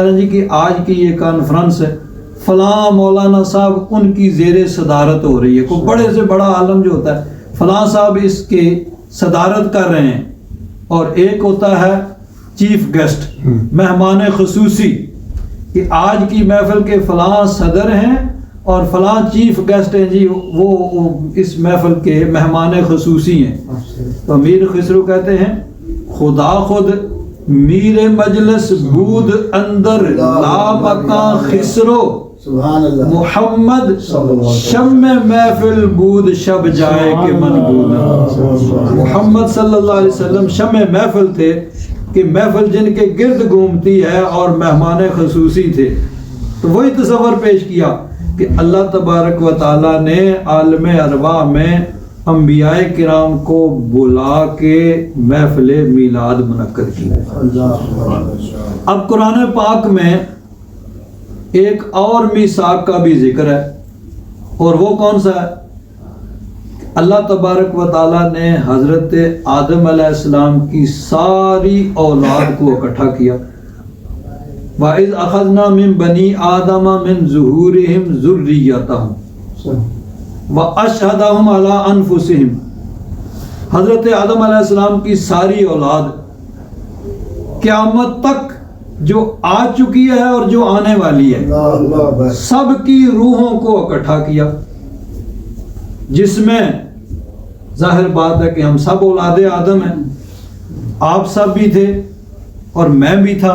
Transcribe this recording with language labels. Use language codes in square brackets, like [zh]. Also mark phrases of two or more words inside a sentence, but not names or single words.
[ur] ہے نا جی کہ آج کی یہ کانفرنس ہے، فلاں مولانا صاحب ان کی زیر صدارت ہو رہی ہے، کوئی بڑے سے بڑا عالم جو ہوتا ہے فلاں صاحب اس کے صدارت کر رہے ہیں، اور ایک ہوتا ہے [en] chief guest, [ur] مہمان خصوصی، کہ آج کی محفل کے فلاں صدر ہیں اور فلاں [en] chief guest [ur] ہیں جی، وہ اس محفل کے مہمان خصوصی ہیں۔ تو امیر خسرو کہتے ہیں [fa] خدا خود میر مجلس بود اندر لامکاں خسرو، محمد شم محفل بود شب جائے کے من بود۔ [ur] محمد [ar] صلی اللہ علیہ وسلم [ur] شم محفل تھے کہ محفل جن کے گرد گھومتی ہے، اور مہمان خصوصی تھے۔ تو وہی تصور پیش کیا کہ [ar] اللہ تبارک و تعالیٰ [ur] نے عالم ارواح میں انبیاء کرام کو بلا کے محفل میلاد منعقد کی۔ اب قرآن پاک میں ایک اور میثاق کا بھی ذکر ہے، اور وہ کون سا ہے؟ [ar] اللہ تبارک و تعالیٰ [ur] نے حضرت آدم [ar] علیہ السلام [ur] کی ساری اولاد کو اکٹھا کیا۔ [ar] وَإِذْ أَخَذْنَا مِن بَنِي آدَمَ مِن ظُهُورِهِمْ ذُرِّيَّتَهُمْ وَأَشْهَدَهُمْ عَلَىٰ أَنفُسِهِمْ۔ [ur] حضرت آدم [ar] علیہ السلام [ur] کی ساری اولاد قیامت تک جو آ چکی ہے اور جو آنے والی ہے، سب کی روحوں کو اکٹھا کیا، جس میں ظاہر بات ہے کہ ہم سب اولاد آدم ہیں، آپ سب بھی تھے اور میں بھی تھا۔